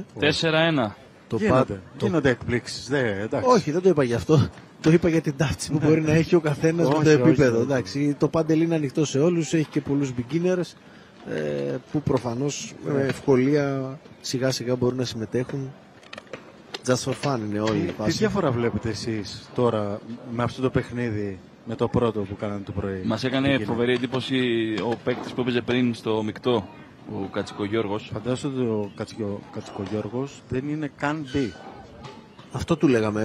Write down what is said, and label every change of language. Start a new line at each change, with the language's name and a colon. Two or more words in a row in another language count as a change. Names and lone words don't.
Greek: 4-1. Γίνονται εκπλήξεις. Όχι, δεν το είπα γι' αυτό. Το είπα για την ταύτιση που μπορεί να έχει ο καθένας με το επίπεδο. Εντάξει, το πάντελ είναι ανοιχτό σε όλους, έχει και πολλούς beginners που προφανώς με ευκολία σιγά σιγά μπορούν να συμμετέχουν.
English: Just for fun
Greek: είναι όλοι. Τι διαφορά βλέπετε εσείς τώρα με αυτό το παιχνίδι με το πρώτο που κάνανε το πρωί? Μας έκανε φοβερή εντύπωση ο παίκτης που έπαιζε πριν στο μεικτό, ο Κατσικογιώργος. Φαντάζομαι ότι ο Κατσικογιώργος δεν είναι καν B. Αυτό του λέγαμε.